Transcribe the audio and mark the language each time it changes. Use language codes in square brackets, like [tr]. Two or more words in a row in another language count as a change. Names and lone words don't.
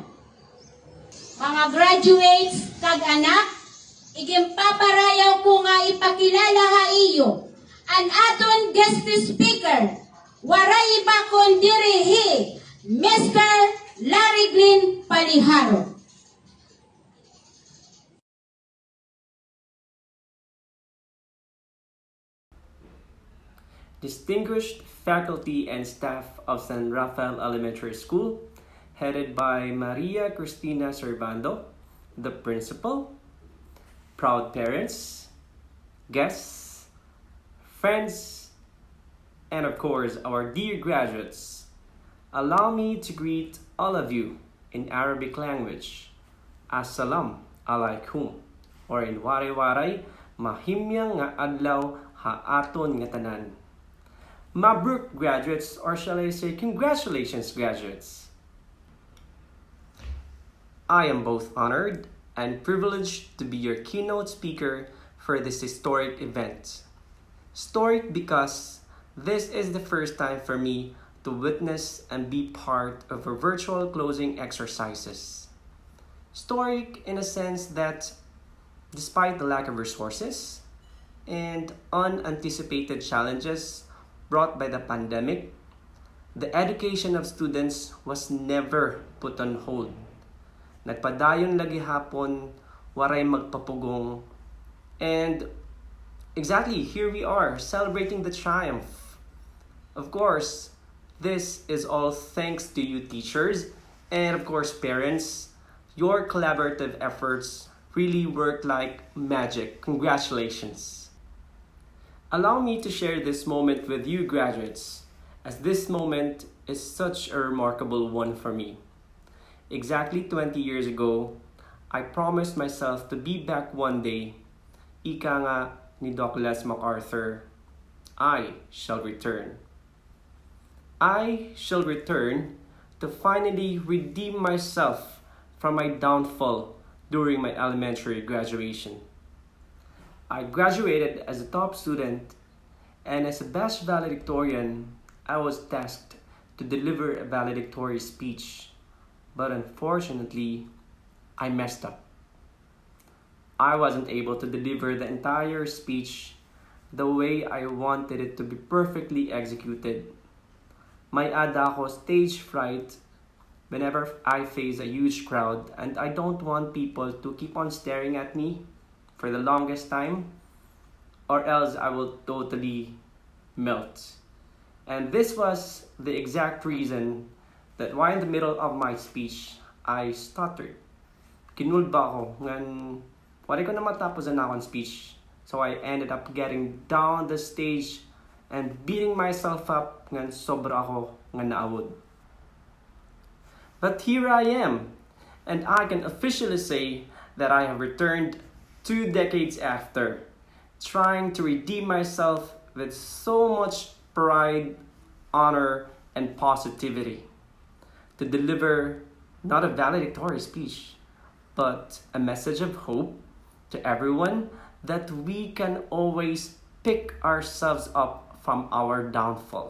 [war] Mga graduates kag anak, igimpaparayaw ko nga ipakilala ha iyo ang aton guest speaker. Waray iba kundi Mr. Glen Palejaro. [en] Distinguished faculty and staff of San Rafael Elementary School, headed by Maria Cristina Servando, the principal, proud parents, guests, friends, and of course our dear graduates, allow me to greet all of you in Arabic language. [ar] السلام عليكم, [en] or in waray-waray, [war] mahimyang nga adlaw ha aton nga tanan. [en] Mabruk graduates, or shall I say congratulations graduates. I am both honored and privileged to be your keynote speaker for this historic event. Historic because this is the first time for me to witness and be part of a virtual closing exercises. Historic in a sense that despite the lack of resources and unanticipated challenges brought by the pandemic, the education of students was never put on hold. [war] Nagpadayon lagi hapon, waray magpapugong, [en] and exactly here we are celebrating the triumph. Of course, this is all thanks to you teachers and of course parents. Your collaborative efforts really worked like magic. Congratulations. Allow me to share this moment with you graduates, as this moment is such a remarkable one for me. Exactly 20 years ago, I promised myself to be back one day. [tl] Ika nga ni [en] Douglas MacArthur, I shall return. I shall return to finally redeem myself from my downfall during my elementary graduation. I graduated as a top student, and as a best valedictorian, I was tasked to deliver a valedictory speech. But unfortunately, I messed up. I wasn't able to deliver the entire speech the way I wanted it to be perfectly executed. [war] May ada ako [en] stage fright whenever I face a huge crowd, and I don't want people to keep on staring at me for the longest time, or else I will totally melt. And this was the exact reason that while in the middle of my speech, I stuttered. [war] Kinulba ako, ngan wala ko na matapos na akong speech. [en] So I ended up getting down the stage and beating myself up, [war] ngan sobra ako nga naawod. [en] But here I am, and I can officially say that I have returned 2 decades after, trying to redeem myself with so much pride, honor, and positivity, to deliver not a valedictory speech, but a message of hope to everyone that we can always pick ourselves up from our downfall.